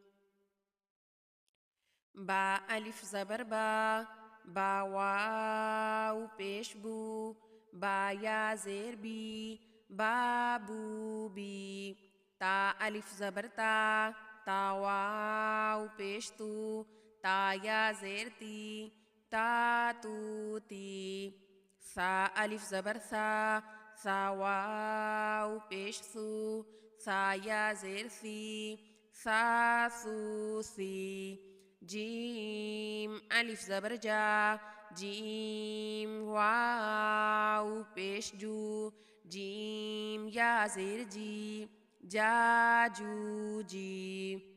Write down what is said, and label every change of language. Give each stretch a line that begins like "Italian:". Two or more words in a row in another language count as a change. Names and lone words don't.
Urdu: با الف زبر با واو پیش بو، با یا زیر بی، بابو بی۔ تا الف زبر تا واو پیش تو، تا یا زیر تی، تا تو تی۔ ثا الف زبر ثا واو پیش ثو، ثا یا زیر ثی، ثا ثو ثی۔ جیم الف زبر جیم واو پیش جو، جیم یا زیر جی، جا جو جی۔